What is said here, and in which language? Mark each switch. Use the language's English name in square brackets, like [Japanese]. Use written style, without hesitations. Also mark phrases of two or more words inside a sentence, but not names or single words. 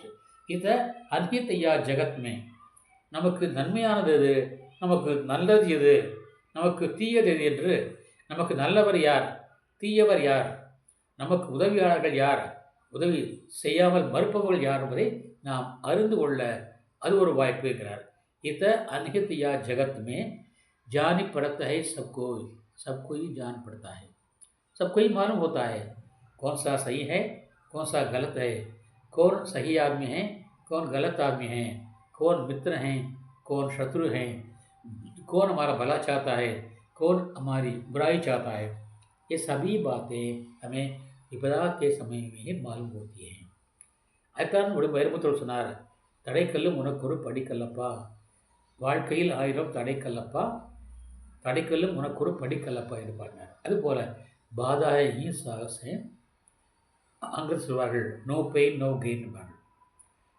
[Hindi] हित अनहित या जगत में, [Tamil] நமக்கு நன்மையானது எது, நமக்கு நல்லது எது, நமக்கு தீயது எது என்று, நமக்கு நல்லவர் யார், தீயவர் யார், நமக்கு உதவியாளர்கள் யார், உதவி செய்யாமல் மறுப்பவர்கள் யார் என்பதை நாம் அறிந்து கொள்ள அது ஒரு வாய்ப்பு இருக்கிறார். [Hindi] इत अनहित या जगत में जान पड़ता है सबको ही जान पड़ता है, सबको ही मालूम होता है कौन सा सही है कौन सा गलत है, कौन सही आदमी है कौन गलत आदमी है, कौन मित्र हैं कौन शत्रु हैं, कौन हमारा भला चाहता है कौन हमारी बुराई चाहता है। ये सभी बातें हमें विपदा के समय में ही मालूम होती हैं। [Tamil] அதான் ஒரு வைரமுத்தோடு சொன்னார், தடைக்கல்லும் உனக்கு ஒரு படிக்கல்லப்பா, வாழ்க்கையில் 1000 தடைக்கல்லப்பா, தடைக்கல்லும் உனக்கு ஒரு படிக்கல்லப்பா என்று பாடினார். அதுபோல் பாதாயி சாகசே அங்கு சொல்வார்கள், [English] no pain no gain [Tamil] என்பார்கள்.